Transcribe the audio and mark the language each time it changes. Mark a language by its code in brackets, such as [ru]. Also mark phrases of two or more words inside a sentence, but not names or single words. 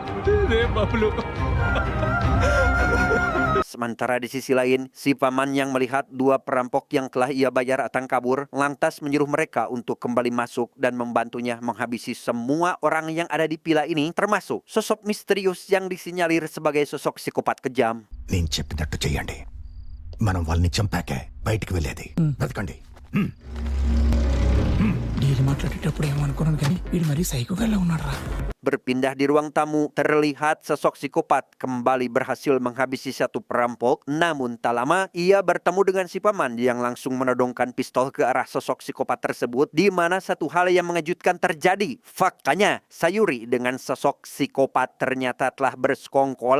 [id] Sementara di sisi lain, si paman yang melihat dua perampok yang telah ia bayar atang kabur, lantas menyuruh mereka untuk kembali masuk dan membantunya menghabisi semua orang yang ada di villa ini, termasuk sosok misterius yang disinyalir sebagai sosok psikopat kejam. [te] నేను చెప్పినట్టు చెయ్యండి మనం వాళ్ళని చంపాకే బయటికి వెళ్ళేది బ్రతకండి డీల్ మాట్లాడేటప్పుడు ఏమనుకున్నాను కానీ వీడు మరీ సైకోగాల్లో ఉన్నాడు రా. [id] Berpindah di ruang tamu, terlihat sosok psikopat kembali berhasil menghabisi satu perampok. Namun tak lama, ia bertemu dengan si paman yang langsung menodongkan pistol ke arah sosok psikopat tersebut, di mana satu hal yang mengejutkan terjadi. Faktanya, Sayuri dengan sosok psikopat ternyata telah bersekongkol.